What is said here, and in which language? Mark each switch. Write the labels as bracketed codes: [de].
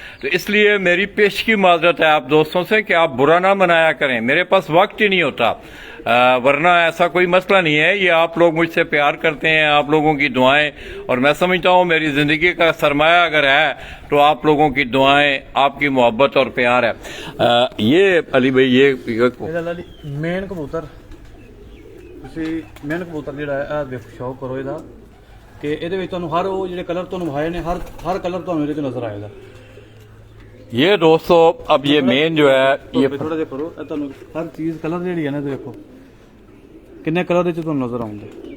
[hi] तो इसलिए मेरी पेशगी माजरत है आप दोस्तों से कि आप बुरा ना मनाया करें, मेरे पास वक्त ही नहीं होता। वरना ऐसा कोई मसला नहीं है। ये आप लोग मुझसे प्यार करते हैं, आप लोगों की दुआएं, और मैं समझता हूँ मेरी जिंदगी का सरमाया अगर है तो आप लोगों की दुआएं, आपकी मोहब्बत और प्यार है। ये अली भाई ये [pa] ਮੇਨ ਕਬੂਤਰ ਤੁਸੀਂ ਮੇਨ ਕਬੂਤਰ ਜਿਹੜਾ ਹੈ ਇਹ ਦੇਖੋ, ਸ਼ੌਕ ਕਰੋ ਇਹਦਾ ਕਿ ਇਹਦੇ ਵਿੱਚ ਤੁਹਾਨੂੰ ਹਰ ਉਹ ਜਿਹੜੇ ਕਲਰ ਤੁਹਾਨੂੰ ਵਿਖਾਏ ਨੇ ਹਰ ਕਲਰ ਤੁਹਾਨੂੰ ਇਹਦੇ ਚ ਨਜ਼ਰ ਆਏਗਾ। [hi] ये दोस्तों अब ये मेन जो है ये [pa] ਥੋੜਾ ਜਿਹਾ ਕਰੋ, ਇਹ ਤੁਹਾਨੂੰ ਹਰ ਚੀਜ਼ ਕਲਰ ਜਿਹੜੀ ਹੈ ਨਾ ਦੇਖੋ ਕਿੰਨੇ ਕਲਰ ਦੇ ਚ ਤੁਹਾਨੂੰ ਨਜ਼ਰ ਆਉਂਦੇ।